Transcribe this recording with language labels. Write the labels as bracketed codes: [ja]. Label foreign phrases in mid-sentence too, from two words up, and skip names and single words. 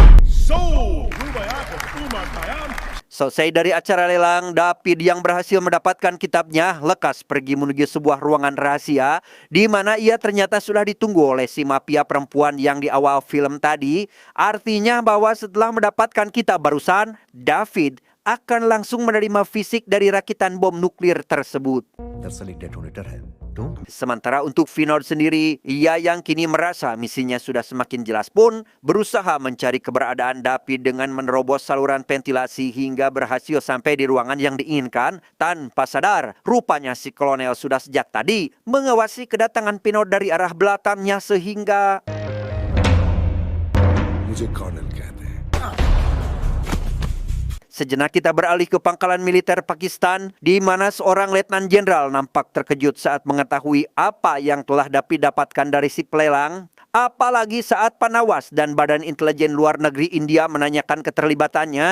[id] Selesai dari acara lelang, David yang berhasil mendapatkan kitabnya lekas pergi menuju sebuah ruangan rahasia di mana ia ternyata sudah ditunggu oleh si mafia perempuan yang di awal film tadi. Artinya bahwa setelah mendapatkan kitab barusan, David akan langsung menerima fisik dari rakitan bom nuklir tersebut. [hi] दरअसल एक डेटोनेटर है. [en] Don't. [id] Sementara untuk Pinot sendiri, ia yang kini merasa misinya sudah semakin jelas pun berusaha mencari keberadaan David dengan menerobos saluran ventilasi hingga berhasil sampai di ruangan yang diinginkan. Tanpa sadar, rupanya si kolonel sudah sejak tadi mengawasi kedatangan Pinot dari arah belakangnya sehingga [hi] मुझे कॉर्नल कहते हैं. [id] sejenak kita beralih ke pangkalan militer Pakistan di mana seorang letnan jenderal nampak terkejut saat mengetahui apa yang telah David dapatkan dari si pelelang. Apalagi saat Panawas dan Badan Intelijen Luar Negeri India menanyakan keterlibatannya.